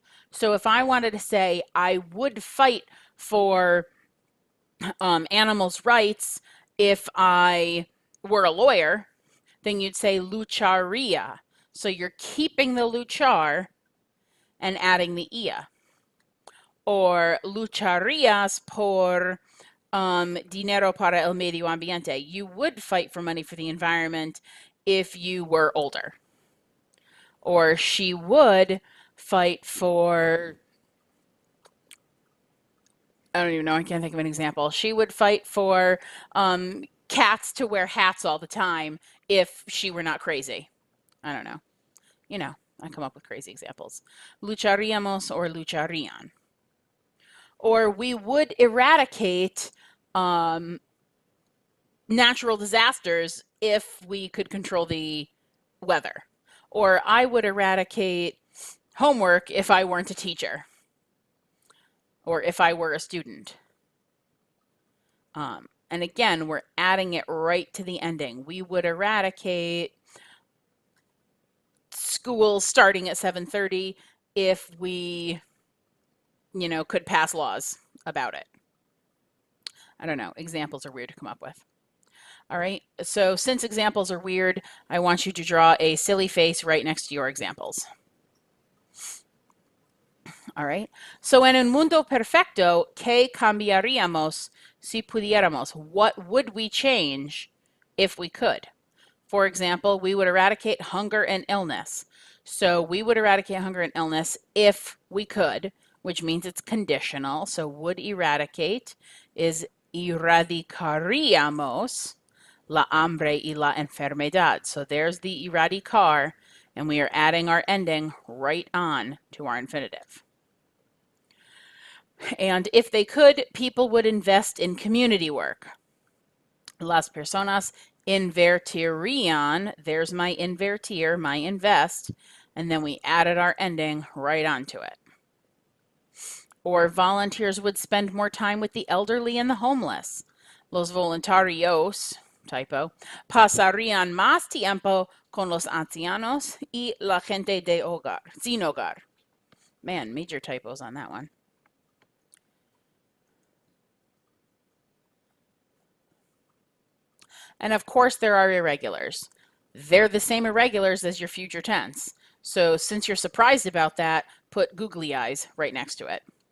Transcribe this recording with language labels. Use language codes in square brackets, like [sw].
[en] So if I wanted to say, I would fight for animals' rights if I were a lawyer, then you'd say lucharia. So you're keeping the luchar and adding the ia. [es] Or lucharías por dinero para el medio ambiente. [en] You would fight for money for the environment if you were older. Or she would fight for, I don't even know, I can't think of an example. She would fight for cats to wear hats all the time if she were not crazy. I don't know. You know, I come up with crazy examples. [es] Lucharíamos or lucharían. [en] Or we would eradicate natural disasters if we could control the weather. Or I would eradicate homework if I weren't a teacher. Or if I were a student. And again, we're adding it right to the ending. We would eradicate school starting at 7:30 if we, could pass laws about it. I don't know. Examples are weird to come up with. All right. So since examples are weird, I want you to draw a silly face right next to your examples. All right. [es] So en un mundo perfecto, ¿qué cambiaríamos si pudiéramos? [en] What would we change if we could? For example, we would eradicate hunger and illness. So we would eradicate hunger and illness if we could, which means it's conditional. So would eradicate is [es] erradicaríamos la hambre y la enfermedad. [en] So there's the eradicar, and we are adding our ending right on to our infinitive. And if they could, people would invest in community work. [es] Las personas invertirían, [en] there's my [es] invertir, [en] my invest, And then we added our ending right onto it. Or volunteers would spend more time with the elderly and the homeless. [es] Los voluntarios, typo, pasarían más tiempo con los ancianos y la gente de hogar, sin hogar. [en] Man, major typos on that one. And of course, there are irregulars. They're the same irregulars as your future tense. So since you're surprised about that, put googly eyes right next to it.